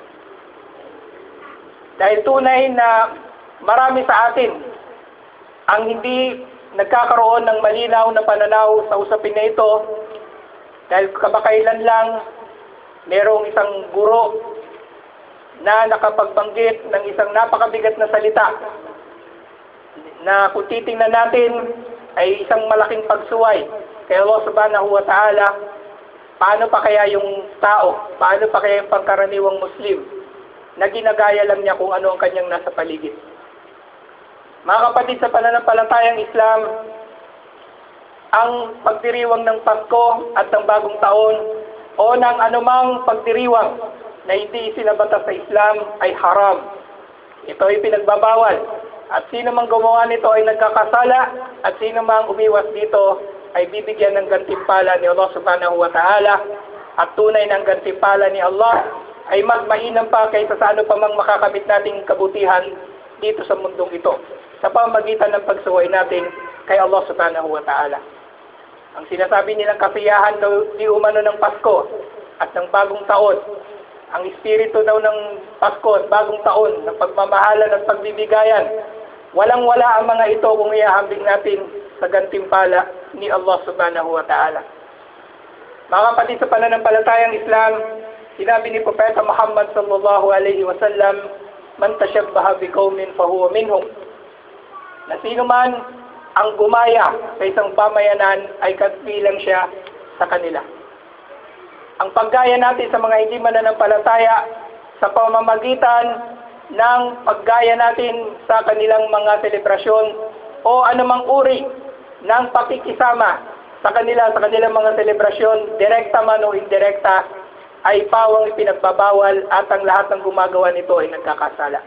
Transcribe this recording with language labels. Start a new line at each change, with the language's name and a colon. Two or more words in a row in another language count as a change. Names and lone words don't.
Filipino: Dahil tunay na marami sa atin ang hindi nagkakaroon ng malinaw na pananaw sa usapin na ito, dahil kamakailan lang merong isang guro na nakapagbanggit ng isang napakabigat na salita na kung titingnan natin ay isang malaking pagsuway kay Allah
Arabic: سبحانه وتعالى.
Filipino: Paano pa kaya yung tao, paano pa kaya yung pangkaraniwang Muslim na ginagaya lang niya kung ano ang kanyang nasa paligid. Mga kapatid sa pananampalatayang Islam, ang pagdiriwang ng Pasko at ng Bagong Taon o ng anumang pagdiriwang na hindi isinabatas sa Islam ay haram. Ito ay pinagbabawal. At sino mang gumawa nito ay nagkakasala, at sino mang umiwas dito ay bibigyan ng gantimpala ni Allah
Arabic: سبحانه وتعالى.
Filipino: At tunay ng gantimpala ni Allah ay mas mainam pa kaysa sa ano pa mang makakamit nating kabutihan dito sa mundong ito, sa pamagitan ng pagsuway natin kay Allah
Arabic: سبحانه وتعالى.
Filipino: Ang sinasabi nilang kasiyahan di umano ng Pasko at ng Bagong Taon, ang espiritu daw ng Pasko at Bagong Taon, ng pagmamahalan at pagbibigayan, walang-wala ang mga ito kung iahambing natin sa gantimpala ni Allah
Arabic: سبحانه وتعالى.
Filipino: Mga kapatid sa pananampalatayang Islam, sinabi ni Propeta Muhammad
Arabic: صلى الله عليه وسلم, من تشبه بقوم فهو منهم.
Filipino: na sino man ang gumaya sa isang pamayanan ay kabilang siya sa kanila. Ang paggaya natin sa mga hindi mananampalataya sa pamamagitan ng paggaya natin sa kanilang mga selebrasyon o anumang uri ng pakikisama sa kanilang mga selebrasyon, direkta man o indirekta, ay pawang ipinagbabawal at ang lahat ng gumagawa nito ay nagkakasala.